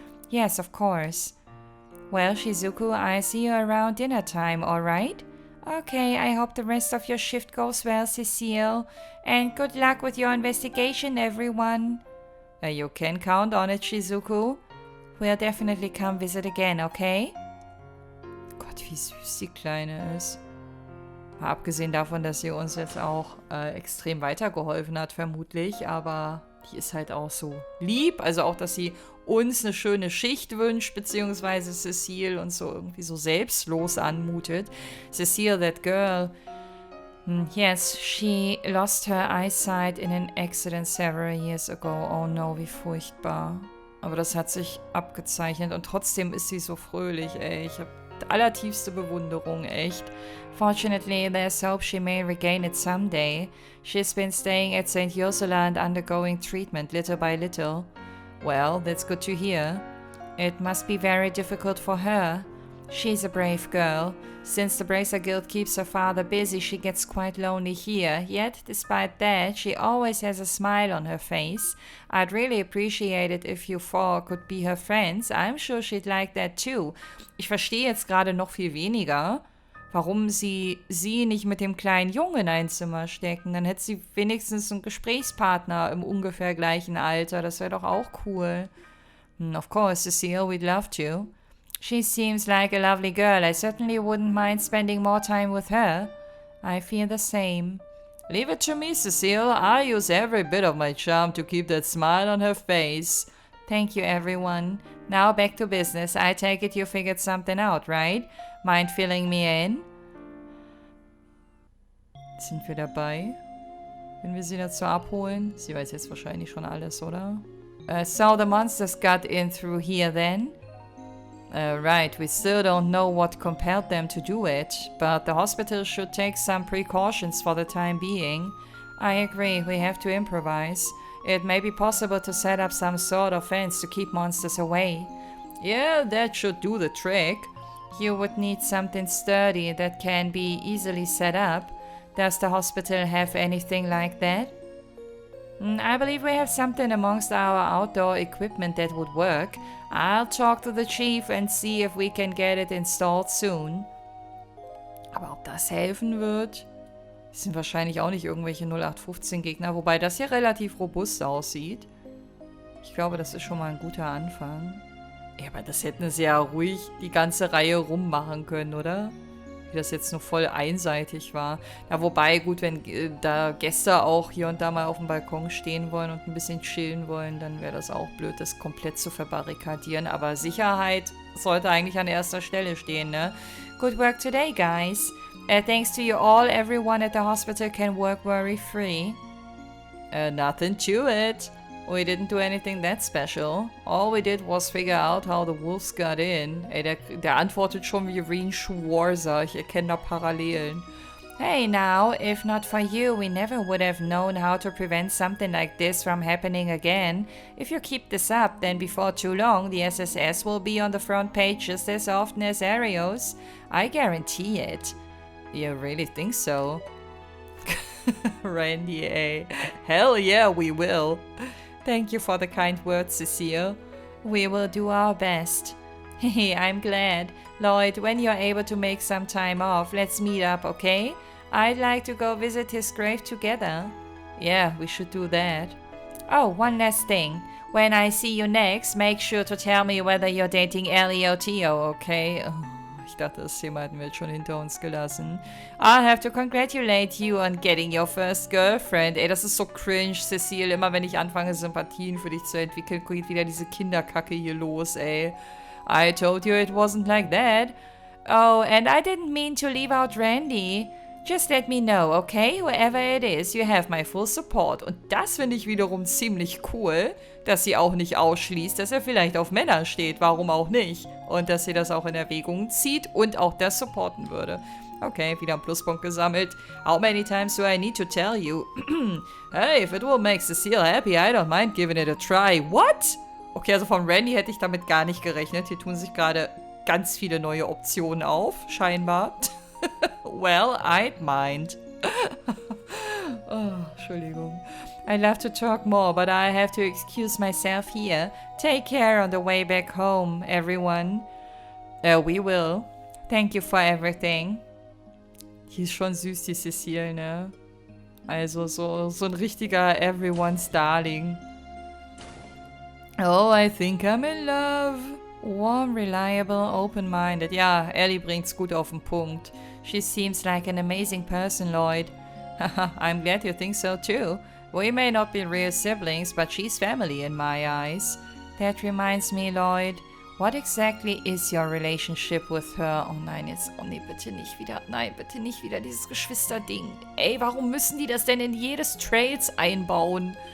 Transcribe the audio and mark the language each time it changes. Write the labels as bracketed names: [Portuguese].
[English] Yes, of course. Well, Shizuku, I see you around dinner time, alright? Okay, I hope the rest of your shift goes well, Cecile. And good luck with your investigation, everyone. You can count on it, Shizuku. We'll definitely come visit again, okay? [German] Gott, wie süß die Kleine ist. Mal abgesehen davon, dass sie uns jetzt auch extrem weitergeholfen hat, vermutlich. Aber die ist halt auch so lieb. Also auch, dass sie uns eine schöne Schicht wünscht, beziehungsweise Cecile und so irgendwie so selbstlos anmutet. [English] Cecile, that girl, yes, she lost her eyesight in an accident several years ago. [German] Oh no, wie furchtbar. Aber das hat sich abgezeichnet und trotzdem ist sie so fröhlich, ey. Ich habe allertiefste Bewunderung, echt. [English] Fortunately, there's hope she may regain it someday. She's been staying at St. Ursula and undergoing treatment little by little. Well, that's good to hear. It must be very difficult for her. She's a brave girl. Since the Bracer Guild keeps her father busy, she gets quite lonely here. Yet, despite that, she always has a smile on her face. I'd really appreciate it if you four could be her friends. I'm sure she'd like that too. [German] Ich verstehe jetzt gerade noch viel weniger, warum sie nicht mit dem kleinen Jungen in ein Zimmer stecken. Dann hätte sie wenigstens einen Gesprächspartner im ungefähr gleichen Alter. Das wäre doch auch cool. [English] Of course, Cecile, we'd love to. She seems like a lovely girl. I certainly wouldn't mind spending more time with her. I feel the same. Leave it to me, Cecile. I use every bit of my charm to keep that smile on her face. Thank you, everyone. Now back to business. I take it you figured something out, right? Mind filling me in? [German] Sind wir dabei? Wenn wir sie dazu abholen? Sie weiß jetzt wahrscheinlich schon alles, oder? [English] So the monsters got in through here then? Right, we still don't know what compelled them to do it, but the hospital should take some precautions for the time being. I agree, we have to improvise. It may be possible to set up some sort of fence to keep monsters away. Yeah, that should do the trick. You would need something sturdy that can be easily set up. Does the hospital have anything like that? I believe we have something amongst our outdoor equipment that would work. I'll talk to the chief and see if we can get it installed soon. [German] Aber ob das helfen wird? Das sind wahrscheinlich auch nicht irgendwelche 0815 Gegner, wobei das hier relativ robust aussieht. Ich glaube, das ist schon mal ein guter Anfang. Ja, aber das hätten sie ja ruhig die ganze Reihe rummachen können, oder? wie das jetzt nur voll einseitig war. Ja, wobei, gut, wenn da Gäste auch hier und da mal auf dem Balkon stehen wollen und ein bisschen chillen wollen, dann wäre das auch blöd, das komplett zu verbarrikadieren. Aber Sicherheit sollte eigentlich an erster Stelle stehen, ne? [English] Good work today, guys. Thanks to you all, everyone at the hospital can work worry-free. Nothing to it. We didn't do anything that special. All we did was figure out how the wolves got in. [German] Ey, der antwortet schon wie Reen Schwarzer. Ich erkenne da Parallelen. [English] Hey now, if not for you, we never would have known how to prevent something like this from happening again. If you keep this up, then before too long, the SSS will be on the front page just as often as Arios. I guarantee it. You really think so? Randy, eh? Hell yeah, we will. Thank you for the kind words, Cecile. We will do our best. Hey, I'm glad. Lloyd, when you're able to make some time off, let's meet up, okay? I'd like to go visit his grave together. Yeah, we should do that. Oh, one last thing. When I see you next, make sure to tell me whether you're dating Elio, okay? [German] Oh, ich dachte, das Thema hatten wir jetzt schon hinter uns gelassen. [English] I'll have to congratulate you on getting your first girlfriend. [German] Ey, das ist so cringe, Cecile. Immer wenn ich anfange, Sympathien für dich zu entwickeln, geht wieder diese Kinderkacke hier los, ey. [English] I told you it wasn't like that. Oh, and I didn't mean to leave out Randy. Just let me know, okay? Whoever it is, you have my full support. [German] Und das finde ich wiederum ziemlich cool, dass sie auch nicht ausschließt, dass er vielleicht auf Männer steht, warum auch nicht. Und dass sie das auch in Erwägung zieht und auch das supporten würde. Okay, wieder ein Pluspunkt gesammelt. [English] How many times do I need to tell you? Hey, if it will make Cecile happy, I don't mind giving it a try. What? [German] Okay, also von Randy hätte ich damit gar nicht gerechnet. Hier tun sich gerade ganz viele neue Optionen auf, scheinbar. [English] Well, I'd mind. Oh, [German] Entschuldigung. [English] I'd love to talk more, but I have to excuse myself here. Take care on the way back home, everyone. We will. Thank you for everything. [German] Die ist schon süß, die Cecile, ne? Also so ein richtiger Everyone's Darling. [English] Oh, I think I'm in love. Warm, reliable, open-minded. [German] Ja, Ellie bringt's gut auf den Punkt. [English] She seems like an amazing person, Lloyd. Haha, I'm glad you think so too. We may not be real siblings, but she's family in my eyes. That reminds me, Lloyd. What exactly is your relationship with her? [German] Oh nein, jetzt, oh nee, bitte nicht wieder. Nein, bitte nicht wieder dieses Geschwisterding. Ey, warum müssen die das denn in jedes Trails einbauen?